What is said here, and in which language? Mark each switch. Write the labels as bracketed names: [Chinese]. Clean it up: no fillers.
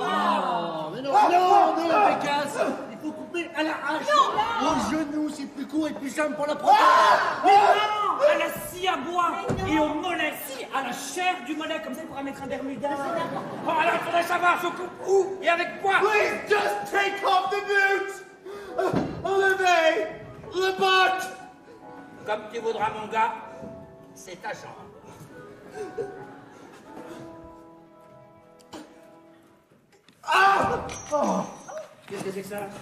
[French] Mais non, Bécasse. Il faut couper à la hache. Au genou, c'est plus court et plus simple pour la prothèse. Mais non! À la scie à bois! Et au mollet! Si, à la chair du mollet, comme ça il pourra mettre un bermuda. Bon, alors, il faudrait savoir, je coupe où et avec quoi? [English] Please just take off the boots! [French] Enlevez le botte! Comme tu voudras, mon gars, c'est ta chambre. Qu'est-ce que c'est que ça?